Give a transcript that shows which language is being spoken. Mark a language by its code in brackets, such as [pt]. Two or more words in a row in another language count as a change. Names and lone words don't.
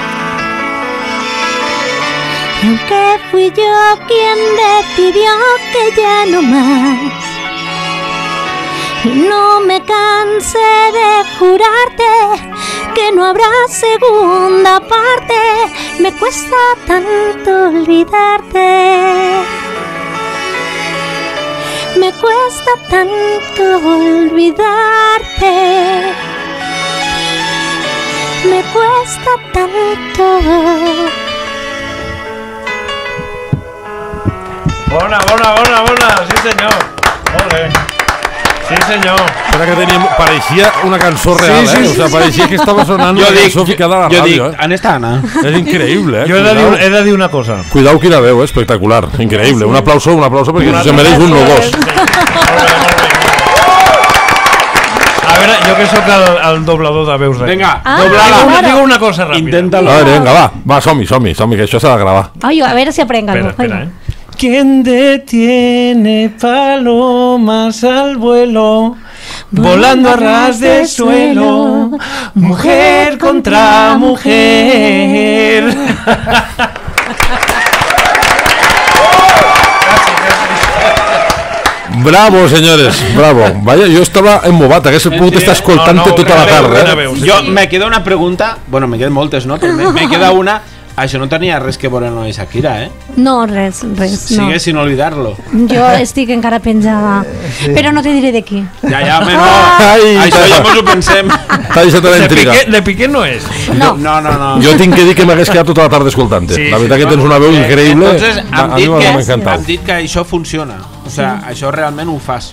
[es] Y aunque fui yo quien decidió que ya no más, y no me cansé de jurarte que no habrá segunda parte, me cuesta tanto olvidarte. Me cuesta tanto olvidarte. Me cuesta tanto. [ca] Bona, sí senyor. Molt bé. Sí senyor. Espera que teníem... Pareixia una cançó real, sí, [es] O sea, [ca] pareixia que estava sonant una cançó ficada a la ràdio, on està Anna? És increïble, Jo he de dir una cosa. Cuidao quina veu, espectacular, increïble. [es] Un aplauso [ca] perquè se mereix un o dos. A veure, jo que sóc el doblador de veus. Vinga, doblala. [es] Digo una cosa [ca] ràpida. [es] Inténtalo. Vinga, va, som-hi, que això s'ha de gravar. Ay, a ver si aprendo algo. Espera. ¿Quién detiene palomas al vuelo? Volando a ras de suelo, mujer contra mujer. [ca] Bravo, senyores, bravo. Vaya, jo estava embobat, hagués pogut estar escoltant-te tota la tarda. Jo me queda una pregunta, bueno, me queden moltes, no? Però me queda una. Això no tenia res que veure amb la Shakira, No, res, no. [es] Sigue sin olvidarlo. [ca] Jo estic encara penjada, però no te diré de qui. Ja, home, no. Això ja mos ho pensem. T'ha deixat la intriga. De Piqué no és. No. Jo tinc que dir que m'hagués quedat tota la tarda escoltant-te. La veritat que tens una veu increïble. Entonces, hem dit que això funciona. [es] O sea, [ca] això realment ho fas.